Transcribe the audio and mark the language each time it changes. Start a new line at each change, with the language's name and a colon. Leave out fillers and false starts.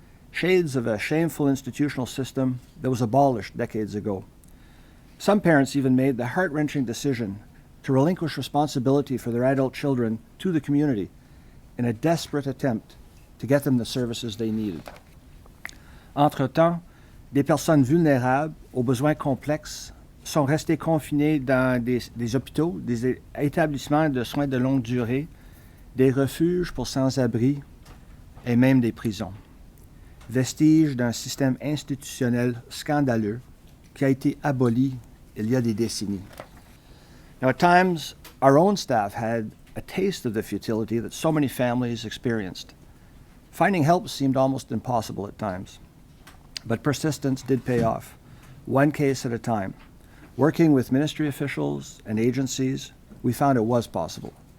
English: Shades of a shameful institutional system that was abolished decades ago. Some parents even made the heart-wrenching decision to relinquish responsibility for their adult children to the community in a desperate attempt to get them the services they needed.
French: Entre-temps, des personnes vulnérables aux besoins complexes sont restées confinées dans des hôpitaux, des établissements de soins de longue durée, des refuges pour sans-abri et même des prisons. Vestige d'un système institutionnel scandaleux qui a été aboli il y a des décennies.
English: Now, at times, our own staff had a taste of the futility that so many families experienced. Finding help seemed almost impossible at times. But persistence did pay off, one case at a time. Working with ministry officials and agencies, we found it was possible.